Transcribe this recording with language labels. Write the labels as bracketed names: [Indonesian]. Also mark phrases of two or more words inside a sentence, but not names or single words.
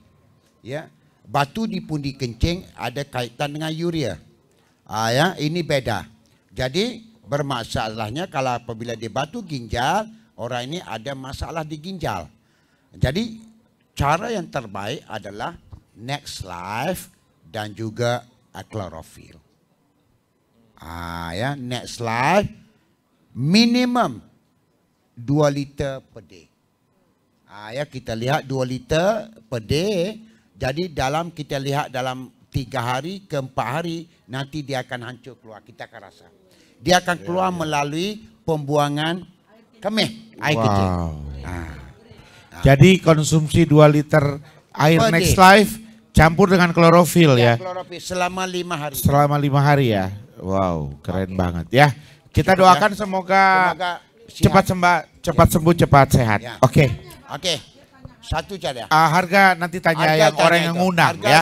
[Malay] Ya, batu di pundi kencing ada kaitan dengan urea. Ya, ini beda. Jadi bermasalahnya kalau apabila dia batu ginjal, orang ini ada masalah di ginjal. Jadi cara yang terbaik adalah Next Life dan juga chlorophyll. Ya, Next Life minimum 2 liter [English] per day. [Malay] Ya, kita lihat 2 liter [English] per day. [Malay] Jadi kita lihat dalam 3 hari ke 4 hari nanti dia akan hancur keluar, kita akan rasa. Dia akan keluar melalui pembuangan kemih, air kecil. Jadi konsumsi 2 liter air per Next day. Life campur dengan klorofil ya. Klorofil selama 5 hari. Selama 5 hari ya. Wow, keren banget ya. Kita doakan semoga cepat sembuh, cepat sehat. Ya. Oke. Satu cara. Harga nanti tanya yang orang yang ngundang ya.